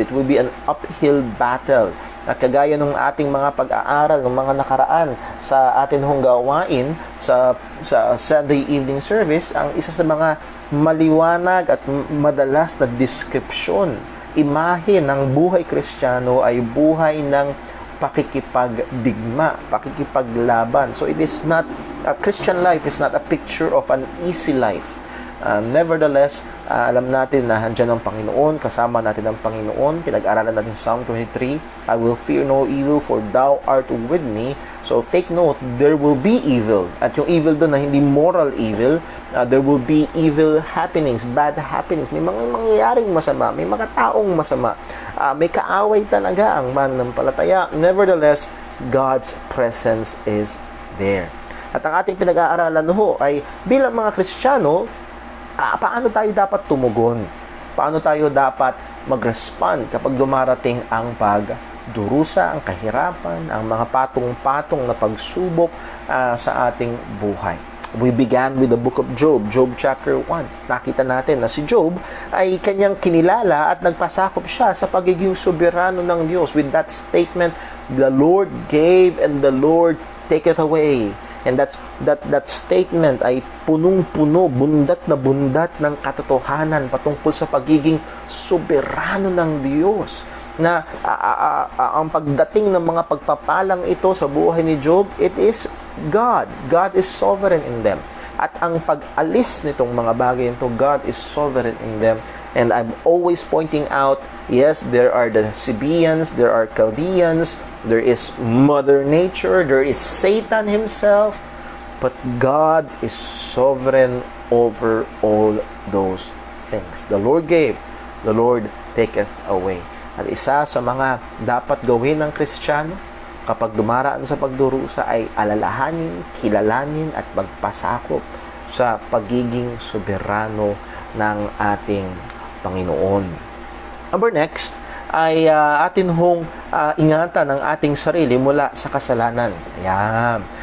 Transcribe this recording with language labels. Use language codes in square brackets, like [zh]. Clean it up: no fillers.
[en] It will be an uphill battle. [tl] At kagaya ng ating mga pag-aaral, ng mga nakaraan sa atin hong gawain sa Sunday evening service, ang isa sa mga maliwanag at madalas na description, imahe ng buhay Kristiyano ay buhay ng pakikipagdigma, pakikipaglaban. [en] So it is not, a Christian life is not a picture of an easy life. [tl] Nevertheless, alam natin na handyan ang Panginoon, kasama natin ang Panginoon. Pinag-aralan natin Psalm 23, [en] I will fear no evil, for thou art with me. So take note, there will be evil. [tl] At yung [en] evil [tl] doon na hindi [en] moral evil, there will be evil happenings, bad happenings. [tl] May mga mangyayaring masama, may mga taong masama. May kaaway talaga ang mananampalataya. [en] Nevertheless, God's presence is there. [tl] At ang ating pinag-aaralan ho ay bilang mga Kristiyano, paano tayo dapat tumugon? Paano tayo dapat mag-respond kapag dumarating ang pagdurusa, ang kahirapan, ang mga patong-patong na pagsubok sa ating buhay? [en] We began with the book of Job, Job chapter 1. [tl] Nakita natin na si Job ay kanyang kinilala at nagpasakop siya sa pagiging soberano ng Diyos. [en] With that statement, the Lord gave and the Lord taketh away. And that statement [tl] ay punong-puno, bundat na bundat ng katotohanan patungkol sa pagiging soberano ng Diyos. Na ang pagdating ng mga pagpapalang ito sa buhay ni Job, [en] it is God. God is sovereign in them. [tl] At ang pag-alis nitong mga bagay nito, [en] God is sovereign in them. And I'm always pointing out, yes, there are the Sabaeans, there are Chaldeans, there is Mother Nature, there is Satan himself, but God is sovereign over all those things. The Lord gave, the Lord taketh away. [tl] At isa sa mga dapat gawin ng Kristiyano kapag dumaraan sa pagdurusa ay alalahanin, kilalanin at magpasakop sa pagiging soberano ng ating Panginoon. Number next ay atin hong ingatan ang ating sarili mula sa kasalanan. Ayan.